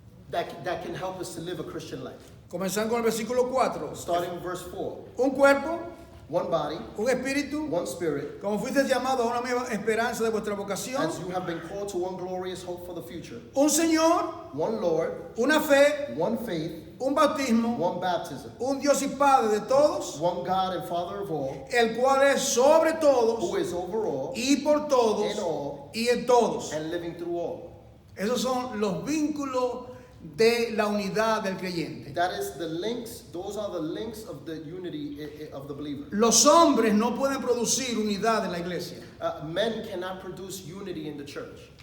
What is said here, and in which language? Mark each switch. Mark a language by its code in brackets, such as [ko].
[en] that can help us to live a Christian life. [es] Comenzando con el versículo 4. [en] Starting in verse 4. [es] Un cuerpo, [en] One body, [es] un espíritu, [en] one spirit, [es] como fuiste llamado a una misma esperanza de vuestra vocación. [en] as you have been called to one glorious hope for the future. [es] Un Señor, [en] One Lord, [es] una fe, [en] one faith, [es] un bautismo, [en] one baptism, [es] un Dios y Padre de todos, [en] one God and Father of all, [es] el cual es sobre [en] who [es] todos [en] is over all [es] y por todos [en] in all [es] y en todos. [en] and living through all. [es] Esos son los vínculos de la unidad del creyente. [en] That is the links, those are the links of the unity of the believer. [es] Los hombres no pueden producir unidad en la iglesia. [en] Men cannot produce unity in the church.